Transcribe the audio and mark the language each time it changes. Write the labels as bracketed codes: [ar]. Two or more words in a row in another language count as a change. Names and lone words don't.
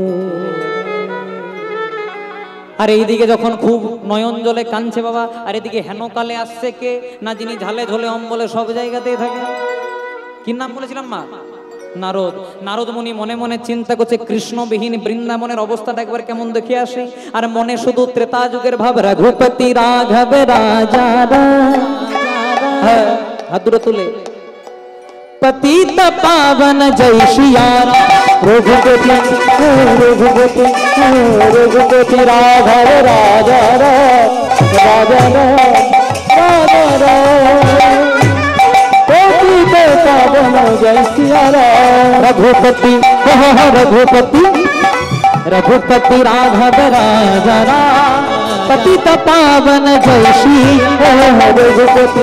[bn] আর এইদিকে যখন খুব নয়ন জলে কাঁদছে বাবা, আর এদিকে হেনকালে আসছে কে না, যিনি ঝালে ঝোলে অম্বলে সব জায়গাতেই থাকে। কি নাম বলেছিলাম মা? নারদ। নারদ মুনি মনে মনে চিন্তা করছে কৃষ্ণবিহীন বৃন্দাবনের অবস্থাটা একবার কেমন দেখে আসি, আর মনে শুধু ত্রেতা যুগের ভাব, রঘুপতি রাঘব রাজা, হাত দুটো তুলে [hi] पतित पावन जय सिया रघुपति रघुपति रघुपति राघव राजा राजा राजा पतित पावन जय सिया रघुपति रघुपति रघुपति राघव राजा पतित पावन जय श्री रघुपति